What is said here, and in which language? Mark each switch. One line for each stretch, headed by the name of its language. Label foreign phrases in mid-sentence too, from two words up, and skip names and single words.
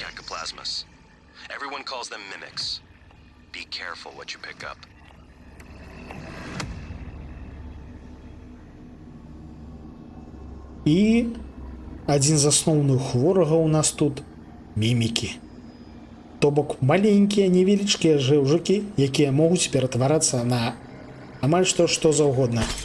English: ectoplasmas. Everyone calls them mimics. Be careful what you pick up.
Belarusian: І адзін з асноўных ворагаў у нас тут мімікі. То бок маленькія невелічкія жэўжыкі, якія могуць ператварацца на амаль што заўгодна.